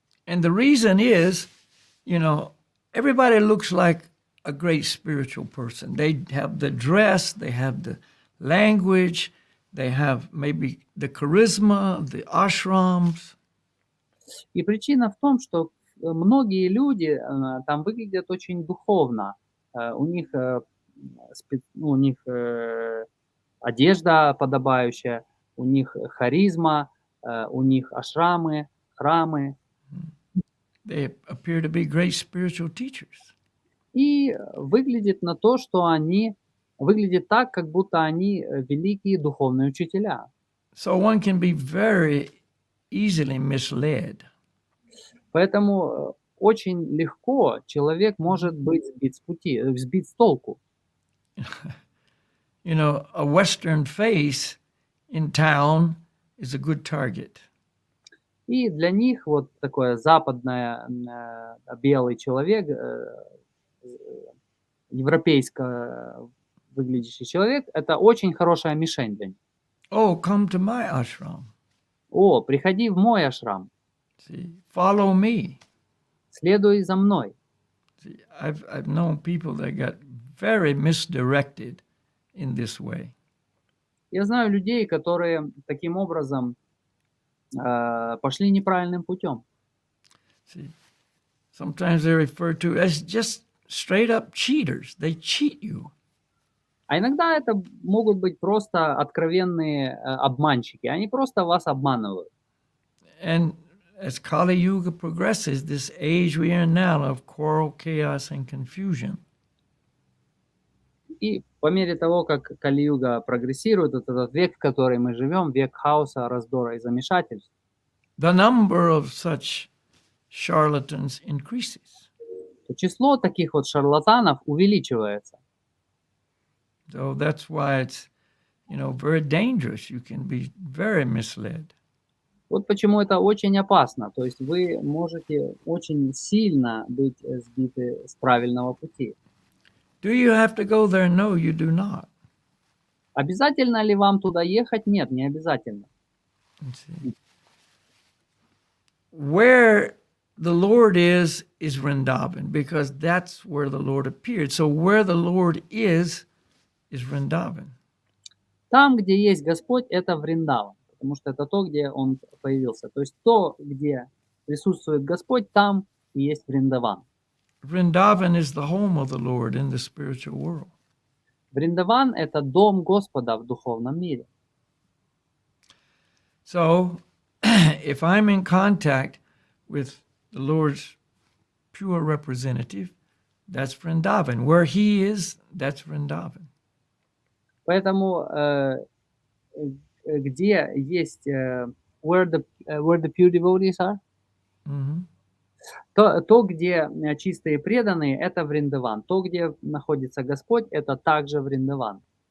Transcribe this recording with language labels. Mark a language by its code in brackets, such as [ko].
[en] And the reason is, everybody looks like a great spiritual person. They have the dress, they have the language, they have maybe the charisma, the ashrams. [ru] И причина в том, что многие люди там выглядят очень духовно. У них, у них одежда подобающая, у них харизма, у них ашрамы, храмы. [en] They appear to be great spiritual teachers. [ru] И выглядит на то, что они выглядит так, как будто они великие духовные учителя. [en] So one can be very easily misled. [ru] Поэтому очень легко человек может быть сбит с пути, сбит с толку. [en] You know, a Western face in town is a good target. [ru] И для них вот такой западный белый человек, европейско выглядящий человек, это очень хорошая мишень для них. [en] Oh, come to my ashram. [ru] О, приходи в мой ашрам, [en] See, follow me. [ru] следуй за мной. [en] See, I've known people that got very misdirected in this way. [ru] Я знаю людей, которые таким образом пошли неправильным путем. [en] See, sometimes they're referred to as just straight up cheaters. They cheat you. [ru] А иногда это могут быть просто откровенные обманщики. Они просто вас обманывают. [en] And as Kali Yuga progresses, this age we are in now of quarrel, chaos, and confusion, [ru] И по мере того, как Кали-юга прогрессирует, вот этот век, в который мы живем, век хаоса, раздора и замешательств, [en] the number of such charlatans increases. [ru] то число таких вот шарлатанов увеличивается. [en] So that's why it's, you know, very dangerous. You can be very misled. [ru] Вот почему это очень опасно. То есть вы можете очень сильно быть сбиты с правильного пути. [en] Do you have to go there? No, you do not. [ru] Обязательно ли вам туда ехать? Нет, не обязательно. [en] Let's see. Where the Lord is Vrindavan, because that's where the Lord appeared. So where the Lord is Vrindavan. [ru] Там, где есть Господь, это Вриндаван, потому что это то, где Он появился. То есть то, где присутствует Господь, там и есть Вриндаван. [en] Vrindavan is the home of the Lord in the spiritual world. [ru] Вриндаван – это дом Господа в духовном мире. [en] So if I'm in contact with the Lord's pure representative, that's Vrindavan. Where He is, that's Vrindavan. [ru] Поэтому где есть [en] where the pure devotees are, Mhm. [ru] то, где чистые преданные, это Вриндаван. То, где находится Господь, это также Вриндаван.